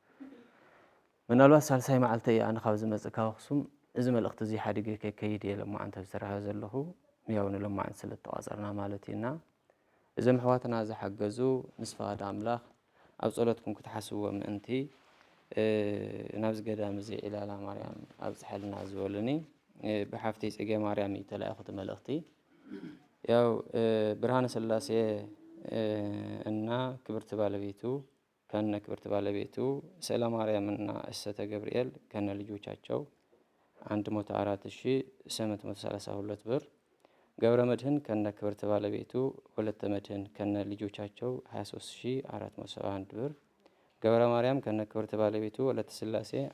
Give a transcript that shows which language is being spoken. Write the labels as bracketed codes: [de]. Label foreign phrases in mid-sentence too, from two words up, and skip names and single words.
[ti] ምናልባት ሳልሳይ መዓልተ እየ ኣነ ካብ ዝመፅእ ካብ ኣኽሱም እዚ መልእኽቲ እዚ ሓዲገ ከይድ እየ ሎማዓንቲ ዝሰርሐ ዘለኹ ያው ንሎማዓንቲ ስለ ተቋፀርና ማለት እዩና እዞም ኣሕዋትና ዝሓገዙ ምስ ፈቓድ ኣምላኽ ኣብ ጸሎትኩም ክትሓስብዎ ምእንቲ ናብዚ ገዳም እዚ ዒላላ ማርያም ኣብ ፀሓልና ዝበሉኒ ብሓፍቲ ጽጌ ማርያም እዩ ተላኢኹት መልእኽቲ ያው ብርሃነ ስላሴ [am] እና ክብርቲ ባለቤቱ ከነ ክብርቲ ባለቤቱ ስዕለ ማርያም እና እሰተ ገብርኤል ከነ ልጆቻቸው 104,832 ብር ገብረ መድህን ከነ ክብርት ባለቤቱ፣ ወለተ መድህን ከነ ልጆቻቸው 23471 ብር፣ ገብረ ማርያም ከነ ክብርት ባለቤቱ፣ ወለተ ስላሴ